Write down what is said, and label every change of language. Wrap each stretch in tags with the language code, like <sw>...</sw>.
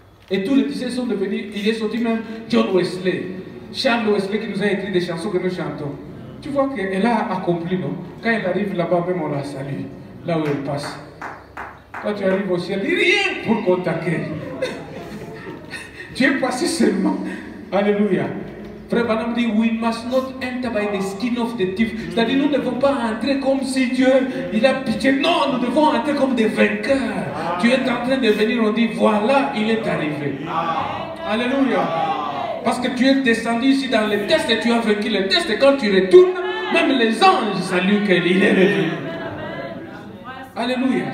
<fr>Et tous les 17 sont devenus, il est sorti même John Wesley. Charles Wesley qui nous a écrit des chansons que nous chantons. Tu vois qu'elle a accompli, non? Quand elle arrive là-bas, même on la salue. Là où elle passe. Quand tu arrives au ciel, rien pour qu'on t'accueille. Tu es passé seulement. Alléluia. Frère Branham dit,</fr> <en>we must not enter by the skin of the thief.</en> <fr>C'est-à-dire, nous ne devons pas entrer comme si Dieu, il a pitié. Non, nous devons entrer comme des vainqueurs. Tu es en train de venir, on dit, voilà, il est arrivé. Alléluia. Parce que tu es descendu ici dans les tests et tu as vaincu les tests. Et quand tu retournes, même les anges saluent qu'il est revenu. Alléluia.</fr>